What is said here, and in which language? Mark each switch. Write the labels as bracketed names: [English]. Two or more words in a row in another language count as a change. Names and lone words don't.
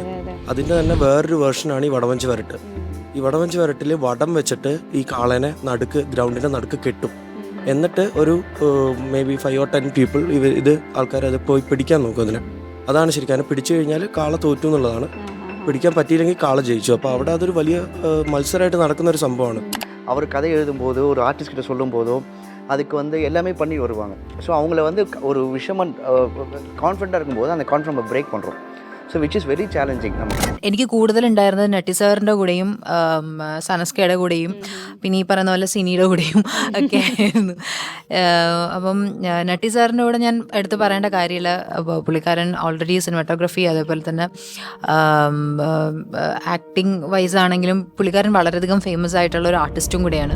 [Malayalam] അതിൻ്റെ തന്നെ വേറൊരു വേർഷനാണ് ഈ വടവഞ്ചി വരട്ട്. ഈ വടവഞ്ചി വരട്ടിൽ വടം വെച്ചിട്ട് ഈ കാളേനെ ഗ്രൗണ്ടിൻ്റെ നടുക്ക് കെട്ടും. എന്നിട്ട് ഒരു [English] maybe 5 or 10 people [Malayalam] ഇത് ആൾക്കാർ അത് പോയി പിടിക്കാൻ നോക്കും. അതിനെ അതാണ് ശരിക്കും. അതിനെ പിടിച്ചു കഴിഞ്ഞാൽ കാള തോറ്റു എന്നുള്ളതാണ്. പിടിക്കാൻ പറ്റിയില്ലെങ്കിൽ കാള ജയിച്ചു. അപ്പോൾ അവിടെ അതൊരു വലിയ മത്സരമായിട്ട് നടക്കുന്ന ഒരു സംഭവമാണ്. [Tamil] அவர் கதை எழுதும்போது ஒரு ஆர்டிஸ்ட் கிட்ட சொல்லும் போதோ அதுக்கு எல்லாமே பண்ணி வருவாங்க. ஸோ அவங்கள ஒரு விஷயம் கான்ஃபிடண்ட்டாக இருக்கும்போது அந்த [English] confident break [Tamil] பண்ணுறோம். [English] so which is very challenging. [Malayalam] എനിക്ക് കൂടുതലുണ്ടായിരുന്നത് നട്ടി സാറിൻ്റെ കൂടെയും സനസ്കയുടെ കൂടെയും പിന്നെ ഈ പറയുന്ന പോലെ സിനിയുടെ കൂടെയും ഒക്കെ ആയിരുന്നു. അപ്പം നട്ടി സാറിൻ്റെ കൂടെ ഞാൻ എടുത്ത് പറയേണ്ട കാര്യമില്ല. പുള്ളിക്കാരൻ [English] already cinematography [Malayalam] അതേപോലെ തന്നെ [English] acting wise [Malayalam] ആണെങ്കിലും പുള്ളിക്കാരൻ വളരെയധികം ഫേമസ് ആയിട്ടുള്ള ഒരു ആർട്ടിസ്റ്റും കൂടെയാണ്.